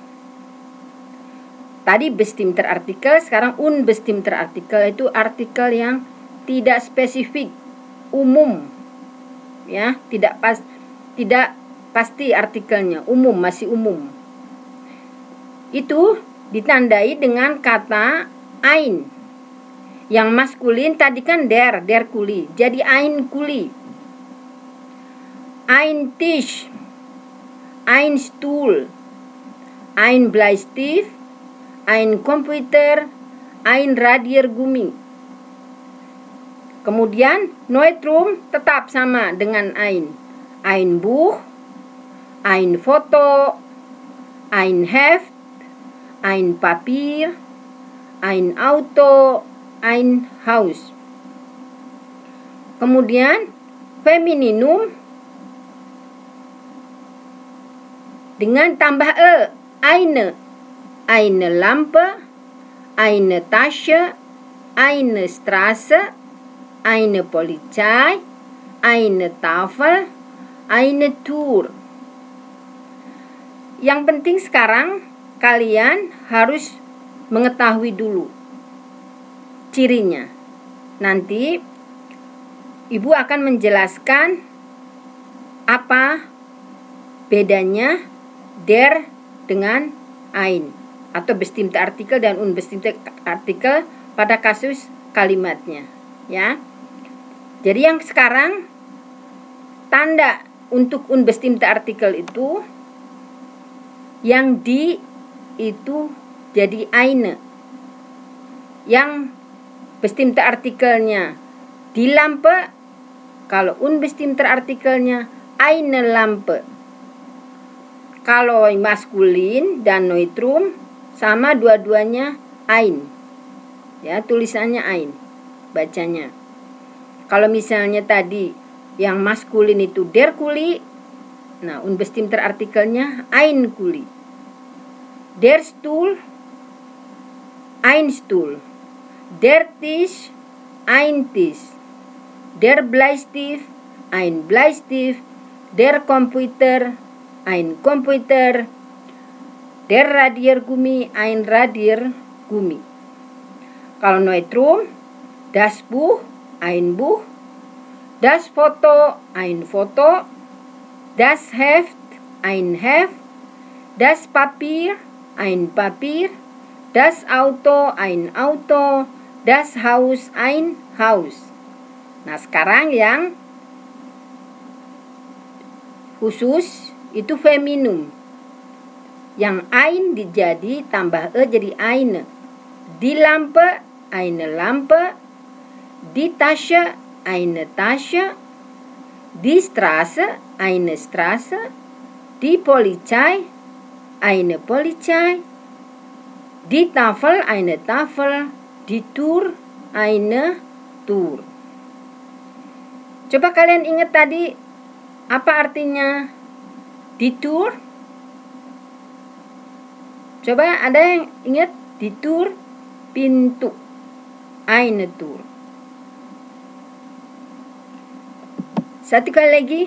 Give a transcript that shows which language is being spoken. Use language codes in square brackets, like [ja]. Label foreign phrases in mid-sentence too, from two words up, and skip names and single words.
[id] Tadi [de] bestimmter Artikel, [id] sekarang [de] unbestimmter Artikel [id] itu artikel yang tidak spesifik, umum. Ya, tidak pasti artikelnya, umum, masih umum. Itu ditandai dengan kata ein. Yang maskulin tadi kan [de] der Kuli. Jadi ein Kuli. Ein Tisch, ein Stuhl, ein Bleistift, ein Computer, ein Radiergummi. [id] Kemudian Neutrum tetap sama dengan ein. [de] Ein Buch, ein Foto, ein Heft, ein Papier, ein Auto, ein Haus. [id] Kemudian femininum dengan tambah [de] eine Lampe, eine Tasche, eine Straße, eine Polizei, eine Tafel, eine Tür. [id] Yang penting sekarang kalian harus mengetahui dulu cirinya. Nanti Ibu akan menjelaskan apa bedanya der dengan ein atau [de] bestimmte Artikel [id] dan [de] unbestimmte Artikel [id] pada kasus kalimatnya, ya. Jadi yang sekarang tanda untuk [de] unbestimmte Artikel [id] itu yang di itu jadi eine. [de] Yang bestimmte Artikelnya die Lampe, kalau unbestimmte Artikelnya eine Lampe. [id] Kalau maskulin dan neutrum sama dua-duanya ein. Ya, tulisannya ein, bacanya. Kalau misalnya tadi yang maskulin itu [de] der Kuli, [id] nah [de] unbestimmte Artikelnya ein Kuli. Der Stuhl, ein Stuhl. Der Tisch, ein Tisch. Der Bleistift, ein Bleistift. Der Computer, ein Computer. Der Radiergummi, ein Radiergummi. [id] Kalau neutrum, [de] das Buch, ein Buch. Das Foto, ein Foto. Das Heft, ein Heft. Das Papier, ein Papier. Das Auto, ein Auto. Das Haus, ein Haus. [id] Nah, sekarang yang khusus itu feminum. Yang ein dijadi tambah jadi eine. [de] Die Lampe, eine Lampe. Die Tasche, eine Tasche. Die Straße, eine Straße. Die Polizei, eine Polizei. Die Tafel, eine Tafel. Die Tour, eine Tour. [id] Coba kalian ingat tadi apa artinya [de] di Tour? [id] Coba ada yang ingat [de] di Tour? [id] Pintu, [de] eine Tour. [id] Satu kali lagi.